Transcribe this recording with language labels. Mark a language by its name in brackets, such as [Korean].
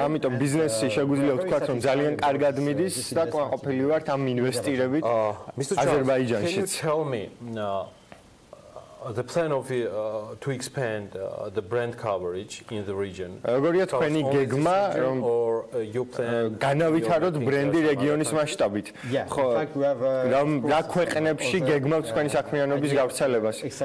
[Georgian] ამიტომ ბიზნესი შეგვიძლია ვთქვათ, რომ ძალიან კარგად მიდის და ყოფილი ვართ ამ ინვესტირებით აზერბაიჯანში. [English] Tell me the plan of to expand the brand coverage in the region. [Georgian] როგორია თქვენი გეგმა, რომ განავითაროთ ბრენდი რეგიონის მასშტაბით? ხო, რა ქვეყნებში გეგმავთ თქვენი საქმიანობის გავრცელებას?